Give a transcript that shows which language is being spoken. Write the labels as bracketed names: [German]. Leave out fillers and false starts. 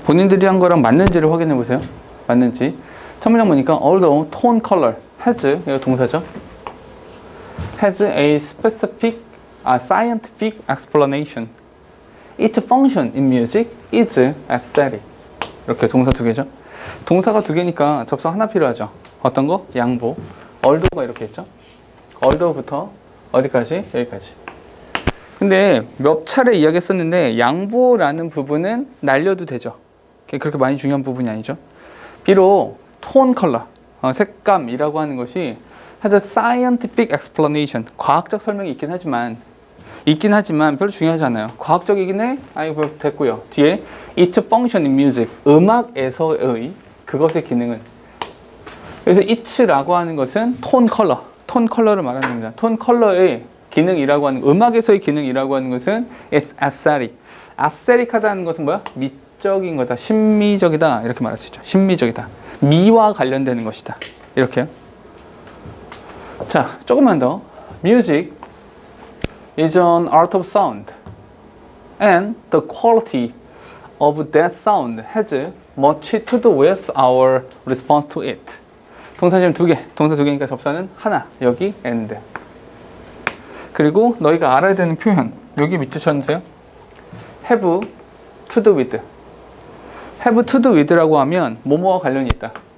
[Korean] 본인들이 한 거랑 맞는지를 확인해 보세요. 맞는지. 첫 문장 보니까 [English] although tone color has, [Korean] 이거 동사죠. [English] has a specific, scientific explanation. Its function in music is aesthetic. [Korean] 이렇게 동사 두 개죠. 동사가 두 개니까 접속 하나 필요하죠. 어떤 거? 양보. although가 이렇게 있죠. although부터 어디까지? 여기까지. 근데 몇 차례 이야기했었는데 양보라는 부분은 날려도 되죠. 그렇게 많이 중요한 부분이 아니죠. 비록 톤 컬러, 색감이라고 하는 것이 [English] has a scientific explanation, [Korean] 과학적 설명이 있긴 하지만 별로 중요하지 않아요. 과학적이긴 해? 아이고 됐고요. 뒤에 [English] its function in music, [Korean] 음악에서의 그것의 기능은, 그래서 it라고 하는 것은 톤 컬러를 말하는 겁니다. 톤 컬러의 기능이라고 하는, 음악에서의 기능이라고 하는 것은 [English] it's aesthetic. [Korean] aesthetic하다는 것은 뭐야? 미적인 거다, 심미적이다, 이렇게 말할 수 있죠. 심미적이다, 미와 관련되는 것이다, 이렇게요. 자, 조금만 더. [English] Music is an art of sound, and the quality of that sound has much to do with our response to it. [Korean] 동사 지금 두 개, 동사 두 개니까 접사는 하나, 여기 and. 그리고 너희가 알아야 되는 표현, 여기 밑에 쳐주세요. [English] have to do with. have to do with라고 하면 [Korean] 뭐뭐와 관련이 있다.